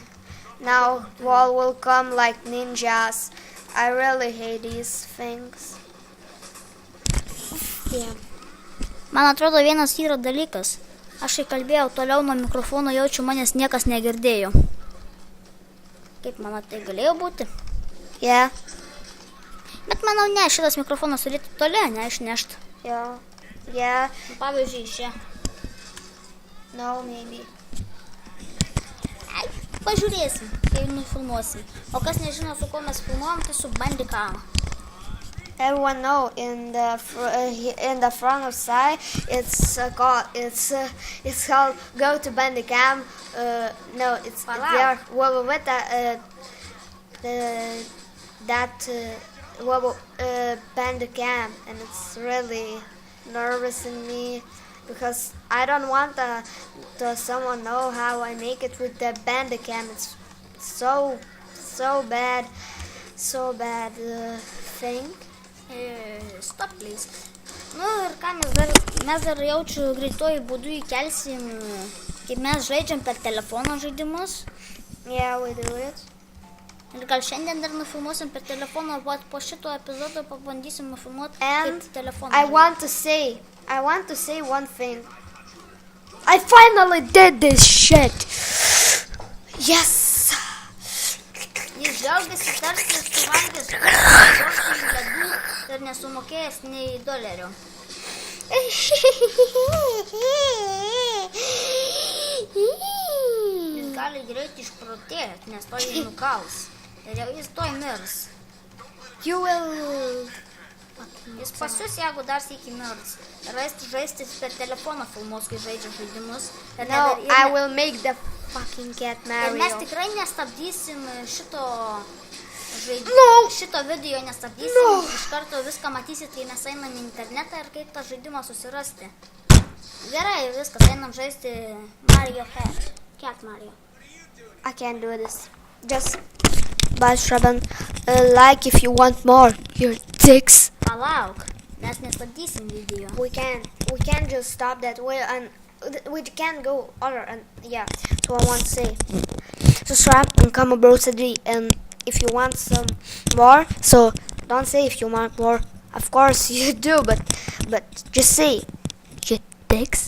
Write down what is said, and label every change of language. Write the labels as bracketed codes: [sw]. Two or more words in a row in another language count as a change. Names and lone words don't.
[en] Now wall will come like ninjas. I really hate these things. Yeah. [lt] Man atrodo, vienas yra dalykas. Aš kai kalbėjau toliau nuo mikrofono, jaučiu, manęs niekas negirdėjo. Kaip manau, tai galėjo būti? [en] Yeah. [lt] Bet manau, ne, šitas mikrofonas turėtų toliau neišnešti. [en] Yeah. Yeah. [lt] Pavyzdžiui, čia. [en] No, maybe. [lt] Pažiūrėsim, kai nufilmuosim. O kas nežino, su kuo mes filmuojam, tai su Bandicam. [en] Everyone know in the front of side it's called go to Bandicam. No, it's [lt] Palau. [en] there. With Bandicam, and it's really nervous in me because I don't want to someone know how I make it with the Bandicam. It's so bad thing. Stop, please. [lt] Nu ir ką mes dar jaučiu greituoju būdu įkelsim, kaip mes žaidžiam per telefono žaidimus. [en] Yeah, we do it. [lt] Ir gal šiandien dar nufilmuosim per telefoną, o po šito epizodo pabandysim nufilmuoti [en] And [lt] kaip telefoną. [en] I want to say one thing. I finally did this shit. Yes. [lt] Jis džiaugiasi tarsi suvalgęs ledų ir nesumokėjęs nei dolerio. Jis gali greitai išprotėti, nes to jį nukaus. Ir jau jis toj mirs. [en] You will. [lt] Jis pasius, jeigu dar sykį mirs. Ir žaisti per telefoną filmuos, kai žaidžia žaidimus. [en] No, I will make the fucking cat [lt] Ir mes Mario. tikrai nestabdysim šito [en] No. [lt] šito video nestabdysim. [en] No. [lt] Iš karto viską matysit, kai mes einam į internetą ir kaip tą žaidimą susirasti. Gerai, viskas, einam žaisti Mario Cat Mario. [en] I can't do this. Just buy Shraban. Like if you want more. Your dicks. [lt] Palauk, mes nestabdysim video. [en] We can just stop that way and we can go other and yeah. So I want to say, subscribe and comment below today. And if you want some more, so don't say if you want more. Of course you do, but just say your dicks.